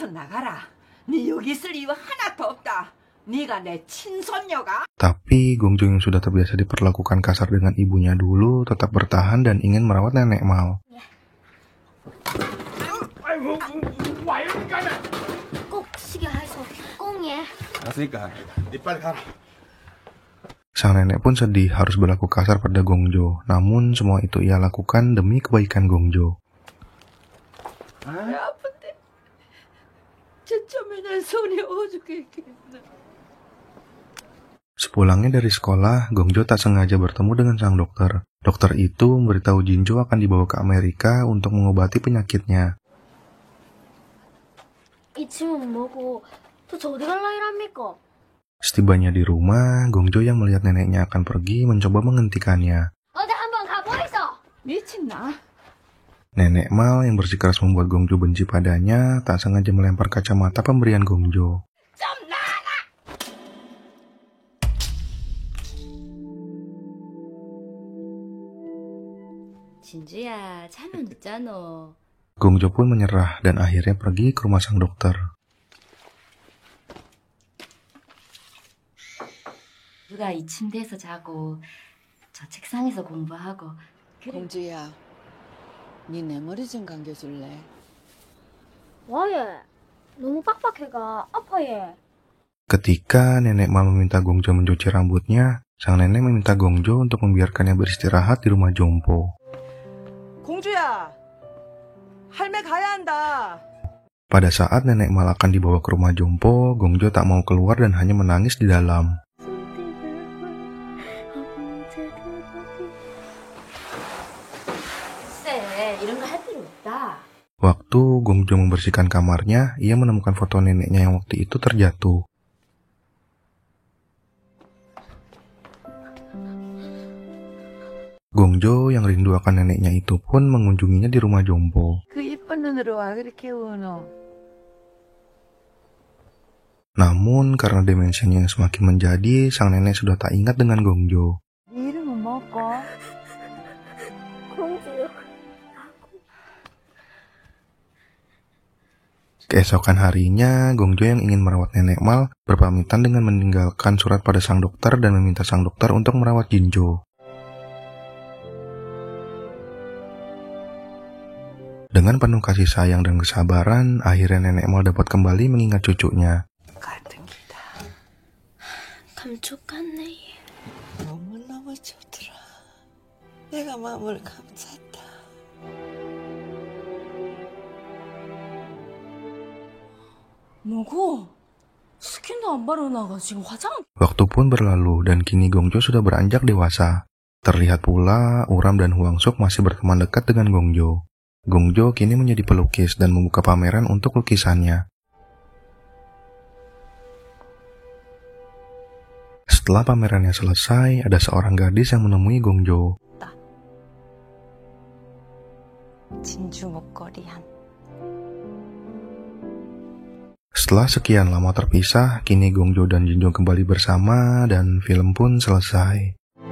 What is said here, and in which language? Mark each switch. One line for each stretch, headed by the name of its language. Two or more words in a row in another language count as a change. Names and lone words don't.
Indonesian: Tapi Gongjo yang sudah terbiasa diperlakukan kasar dengan ibunya dulu tetap bertahan dan ingin merawat Nenek Mal.
Korean: 꼭 시계 해서 꽁예. 알았으니까 니 빨리 가라.
Indonesian: Sang nenek pun sedih harus berlaku kasar pada Gongjo, namun semua itu ia lakukan demi kebaikan Gongjo. Sepulangnya dari sekolah, Gongjo tak sengaja bertemu dengan sang dokter. Dokter itu memberitahu Jinjo akan dibawa ke Amerika untuk mengobati penyakitnya.
Korean: 이 짐은 뭐고 도대체 어디 갈라 이랍니까?
Indonesian: Setibanya di rumah, Gongjo yang melihat neneknya akan pergi mencoba menghentikannya.
Korean: 어디 한번 가보이소. 미친나?
Indonesian: Nenek Mal yang bersikeras membuat Gongjo benci padanya tak sengaja melempar kacamata pemberian Gongjo.
Korean: 좀 나가! 진주야, 자면 늦잖아.
Indonesian: Gongjo pun menyerah dan akhirnya pergi ke rumah sang dokter.
Korean: 누가 이 침대에서 자고 저 책상에서 공부하고. 공주야, 네 내 머리 좀 감겨줄래? 와예. 너무 빡빡해가 아파 얘.
Indonesian: Ketika Nenek Mal meminta Gongjo mencuci rambutnya, sang nenek meminta Gongjo untuk membiarkannya beristirahat di rumah jompo.
Korean: 공주야, 할매 가야 한다.
Indonesian: Pada saat Nenek Mal akan dibawa ke rumah jompo, Gongjo tak mau keluar dan hanya menangis di dalam.
Korean: 이런 거 할 필요 없다.
Indonesian: Waktu Gongjo membersihkan kamarnya, ia menemukan foto neneknya yang waktu itu terjatuh. Gongjo yang rindu akan neneknya itu pun mengunjunginya di rumah jompo.
Korean: 그 이쁜 눈으로 와 그렇게 우노.
Indonesian: Namun karena demensianya yang semakin menjadi, sang nenek sudah tak ingat dengan Gongjo.
Korean: 네 이름은 뭐고? 공주요.
Indonesian: Keesokan harinya, Gongjo yang ingin merawat Nenek Mal berpamitan dengan meninggalkan surat pada sang dokter dan meminta sang dokter untuk merawat Jinjo. Dengan penuh kasih sayang dan kesabaran, akhirnya Nenek Mal dapat kembali mengingat cucunya.
Korean: 감쪽 같네. 너무너무 좋더라. 내가 마음을 감쌌다. 뭐고? 스킨도 안 바르나가 지금 화장?
Indonesian: Waktu pun berlalu dan kini Gongjo sudah beranjak dewasa. Terlihat pula Uram dan Huang Suk masih berteman dekat dengan Gongjo. Gongjo kini menjadi pelukis dan membuka pameran untuk lukisannya. Setelah pamerannya selesai, ada seorang gadis yang menemui Gongjo.
Korean: 진주 목걸이한.
Indonesian: Setelah sekian lama terpisah, kini Gongjo dan Jinjo kembali bersama dan film pun selesai.